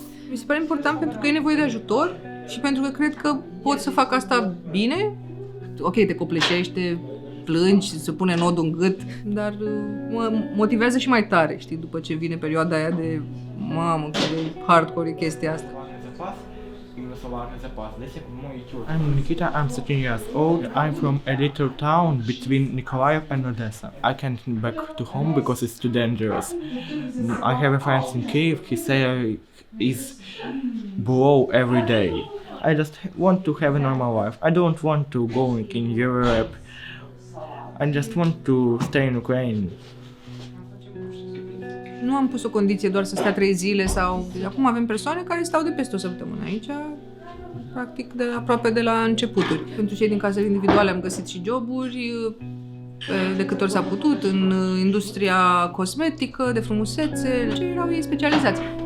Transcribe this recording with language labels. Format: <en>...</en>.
<ro>Mi se pare important pentru că e nevoie de ajutor și pentru că cred că pot să fac asta bine. Ok, te copleșește, plângi, se pune nodul în gât, dar mă motivează și mai tare, știi, după ce vine perioada aia de mamă, cât de hardcore e chestia asta.</ro> <en>I'm Nikita, I'm 13 years old. I'm from a little town between Nikolaev and Odessa. I can't come back to home because it's too dangerous. I have a friend in Kiev, his salary is below every day. I just want to have a normal life. I don't want to go in Europe. I just want to stay in Ukraine.</en> <ro>Nu am pus o condiție doar să stea 3 zile sau... Acum avem persoane care stau de peste o săptămână aici, practic aproape de la începuturi. Pentru cei din casele individuale am găsit și joburi, de câte ori s-a putut, în industria cosmetică, de frumusețe, ce erau ei specializați.</ro>